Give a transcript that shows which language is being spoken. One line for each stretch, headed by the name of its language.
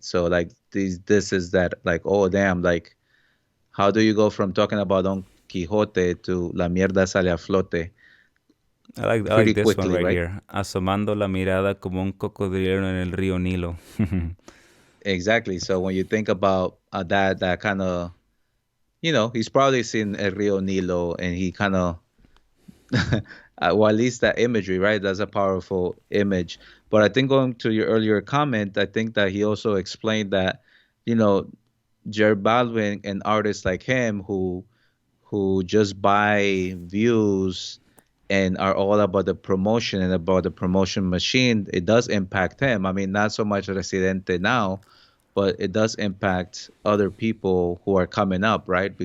English: So like this is that, like, oh damn, like, how do you go from talking about Don Quixote to
Spanish: la mierda sale a flote
English: I like pretty this one quickly, right right? here.
Spanish: Asomando la mirada como un cocodrilo en el río Nilo.
English: Exactly. So when you think about that kind of, he's probably seen El Rio Nilo, and he kind of, well, at least that imagery, right? That's a powerful image. But I think, going to your earlier comment, I think that he also explained that, you know, Jared Baldwin and artists like him who just buy views and are all about the promotion and about the promotion machine, it does impact him. I mean, not so much Residente now, but it does impact other people who are coming up, right?